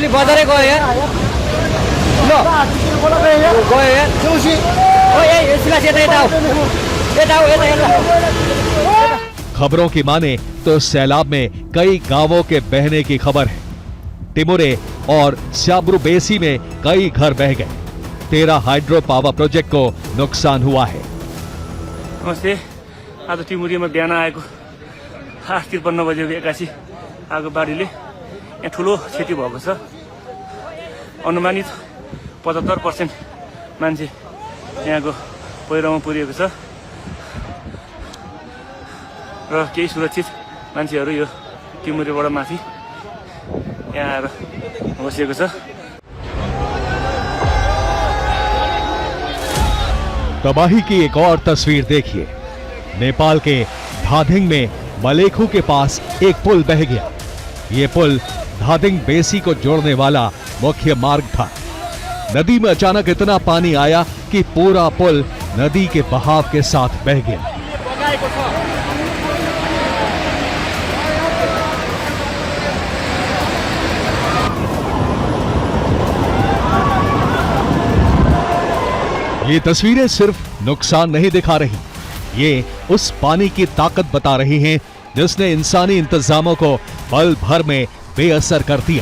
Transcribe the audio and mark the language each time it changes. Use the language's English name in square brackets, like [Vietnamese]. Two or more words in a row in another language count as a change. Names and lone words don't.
[Hindi] खबरों की माने तो सैलाब में कई गांवों के बहने की खबर है। टिमुरे और स्याब्रुबेसी में कई घर बह गए। 13 [English] hydro power project [Hindi] को नुकसान हुआ है। [Nepali] नमस्ते, आज टिमुरीमा बिहान आएको 8:53 बजेको एक्कासी आगो बाढीले यहाँ ठुलो क्षति भएको छ। अनुमानित 75% मान्छे यहाँको पहिरोमा पुरिएको छ र केही सुरक्षित मान्छेहरू यो टिमुरेबाट माथि यहाँ आएर बसेको छ। [Hindi] तबाही की एक और तस्वीर देखिए। नेपाल के धादिङ में मलेखु के पास एक पुल बह गया। ये पुल धादिङ बेसी को जोड़ने वाला मुख्य मार्ग था। नदी में अचानक इतना पानी आया कि पूरा पुल नदी के बहाव के साथ बह गया। ये तस्वीरें सिर्फ नुकसान नहीं दिखा रही, ये उस पानी की ताकत बता रही हैं जिसने इंसानी इंतजामों को पल भर में बेअसर कर दिया।